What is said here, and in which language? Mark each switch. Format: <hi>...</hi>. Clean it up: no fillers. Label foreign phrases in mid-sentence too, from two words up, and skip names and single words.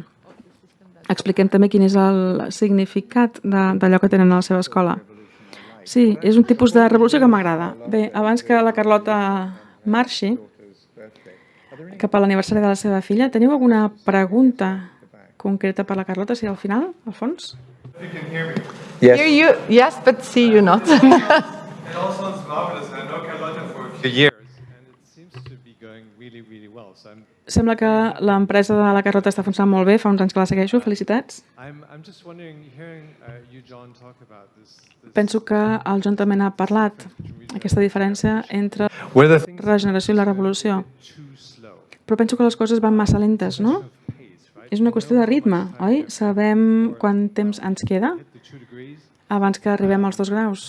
<ca>Expliquem també quin és el significat d'allò que tenen a la seva escola. Sí, és un tipus de revolució que m'agrada. Bé, abans que la Carlota marxi cap a l'aniversari de la seva filla, teniu alguna pregunta concreta per la Carlota, si al final, al fons?</ca> <en>hear you, yes, but see you not. It all sounds marvelous. I know Carlotta for a few years, and it seems to be going really, really well. So</en> <ca>Sembla que l'empresa de la Carlota està funcionant molt bé, fa uns anys que la segueixo, felicitats.</ca> <en>I'm just wondering, hearing you, John, talk about this</en> <ca>Penso que el John també n'ha parlat, aquesta diferència entre</ca> <en>whether</en> <ca>la regeneració i la revolució.</ca> <en>too slow,</en> <ca>Però penso que les coses van massa lentes, no?</ca> <en>pace, right?</en> <ca>És una qüestió de ritme, oi? Sabem quant temps ens queda</ca> <en>The 2 degrees,</en> <ca>abans que arribem als 2 graus.</ca>